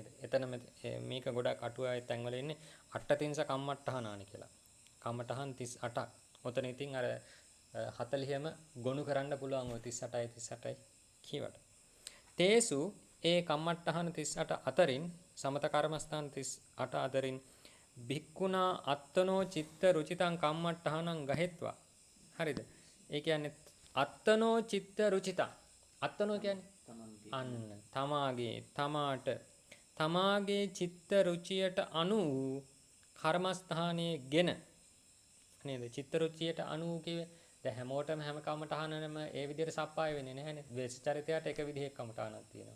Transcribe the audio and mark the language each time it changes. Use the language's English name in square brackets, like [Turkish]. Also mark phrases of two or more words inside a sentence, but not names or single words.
[Sinhala] එතන මේක ගොඩක් අටුවාවේ තැන්වල ඉන්නේ [Pali] අට්ඨතින්ස කම්මට්ඨානානි [Sinhala] කියලා. කම්මට්ඨාන් 38ක්. ඔතන ඉතින් අර 40ම ගොනු කරන්න පුළුවන් ඔය 38යි කියවට. තේසු ඒ කම්මට්ඨාන 38 අතරින් සමත කර්මස්ථාන 38 අතරින් [Pali] භික්ඛුනා අත්තනෝ චිත්ත රුචිතං කම්මට්ඨානං ගහෙත්වා. [Sinhala] හරිද? ඒ කියන්නේ [Pali] අත්තනෝ චිත්ත රුචිතං. [Sinhala] අත්තනෝ කියන්නේ අන්න තමාගේ චිත්ත රුචියට අනු කර්මස්ථානයේ ගෙන නේද? චිත්ත රුචියට අනු කියේ දැන් හැමෝටම හැම කමටහනම ඒ විදිහට සප්පාය වෙන්නේ නැහැනේ. ද්වේෂ චරිතයට එක විදිහක කමටහනක් තියෙනවා.